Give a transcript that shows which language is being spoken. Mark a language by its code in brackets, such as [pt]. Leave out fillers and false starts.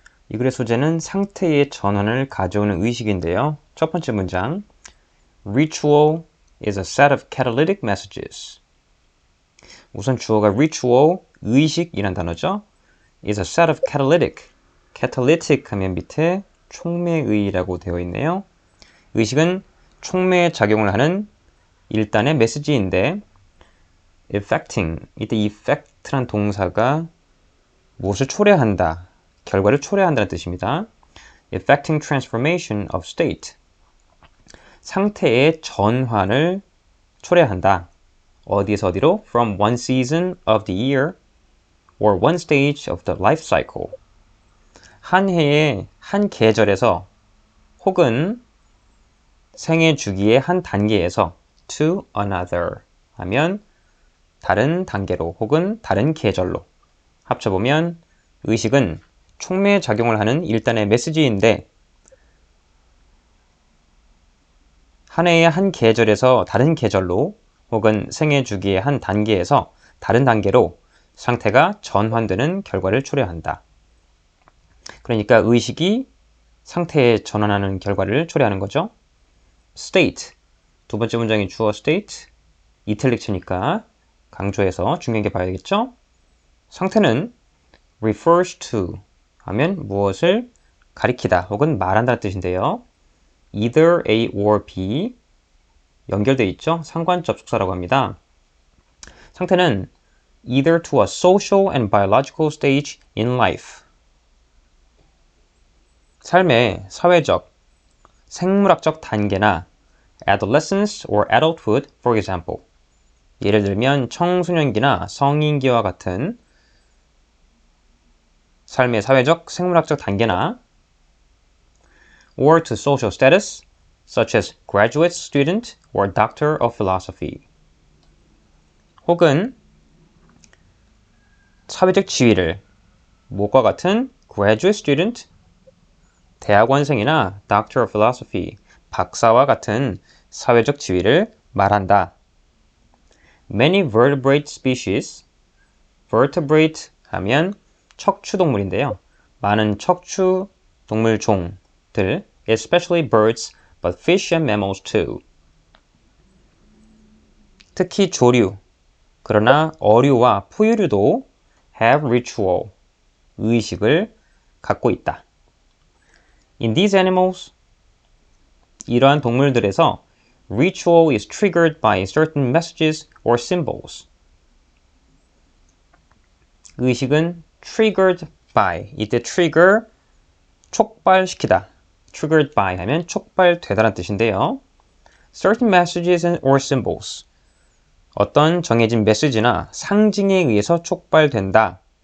[ko] 이 글의 소재는 상태의 전환을 가져오는 의식인데요. 첫 번째 문장 [en] Ritual is a set of catalytic messages. [ko] 우선 주어가 ritual, 의식이란 단어죠. [en] is a set of catalytic. [ko] catalytic 하면 밑에 촉매의라고 되어 있네요. 의식은 촉매 작용을 하는 일단의 메시지인데 affecting, 이때 effect란 동사가 무엇을 초래한다, 결과를 초래한다는 뜻입니다. [en] Affecting transformation of state. [ko] 상태의 전환을 초래한다. 어디에서 어디로? [en] From one season of the year or one stage of the life cycle. [ko] 한 해의 한 계절에서 혹은 생애 주기의 한 단계에서 [en] to another [ko] 하면 다른 단계로 혹은 다른 계절로. 합쳐보면 의식은 촉매 작용을 하는 일단의 메시지인데 한 해의 한 계절에서 다른 계절로 혹은 생애 주기의 한 단계에서 다른 단계로 상태가 전환되는 결과를 초래한다. 그러니까 의식이 상태에 전환하는 결과를 초래하는 거죠. state, 두 번째 문장이 주어 state, 이탈릭체니까 강조해서 중요한 게 봐야겠죠. 상태는 refers to 하면 무엇을 가리키다 혹은 말한다는 뜻인데요. either A or B 연결되어 있죠. 상관 접속사라고 합니다. 상태는 [en] either to a social and biological stage in life. [ko] 삶의 사회적, 생물학적 단계나 [en] adolescence or adulthood, for example. [ko] 예를 들면 청소년기나 성인기와 같은 삶의 사회적, 생물학적 단계나 [en] or to social status, such as graduate student or doctor of philosophy. [ko] 혹은 사회적 지위를 무엇과 같은 [en] graduate student, [ko] 대학원생이나 [en] doctor of philosophy, [ko] 박사와 같은 사회적 지위를 말한다. [en] Many vertebrate species, vertebrate [ko] 하면 척추동물인데요. 많은 척추동물 종들, [en] especially birds, but fish and mammals too. [ko] 특히 조류, 그러나 어류와 포유류도 [en] have ritual, [ko] 의식을 갖고 있다. [en] In these animals, [ko] 이러한 동물들에서 [en] ritual is triggered by certain messages or symbols. [ko] 의식은 [en] triggered by, [ko] 이때 trigger, 촉발시키다. [en] triggered by [ko] 하면 촉발되다라는 뜻인데요. [en] certain messages or symbols. [ko] 어떤 정해진 메시지나 상징에 의해서 촉발된다.